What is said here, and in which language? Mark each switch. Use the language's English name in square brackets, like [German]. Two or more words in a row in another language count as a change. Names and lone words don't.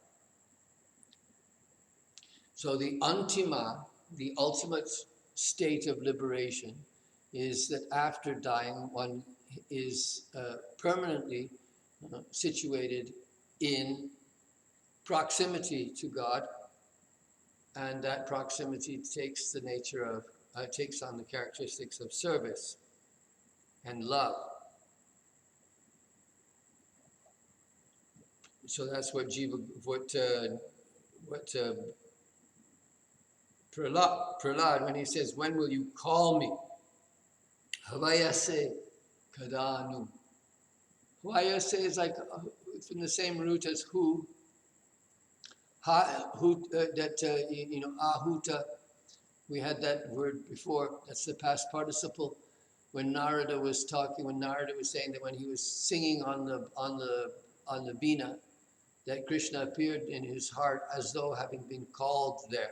[English] So the antima, the ultimate state of liberation, is that after dying, one is permanently situated in proximity to God, and that proximity takes on the characteristics of service and love. So that's what Jiva, Prahlad, when he says, "When will you call me?" [Sanskrit] Havayase kadanu. [English] Havayase is like it's in the same root as who. Ahuta. We had that word before. That's the past participle. When Narada was saying that when he was singing on the Veena, that Krishna appeared in his heart as though having been called there.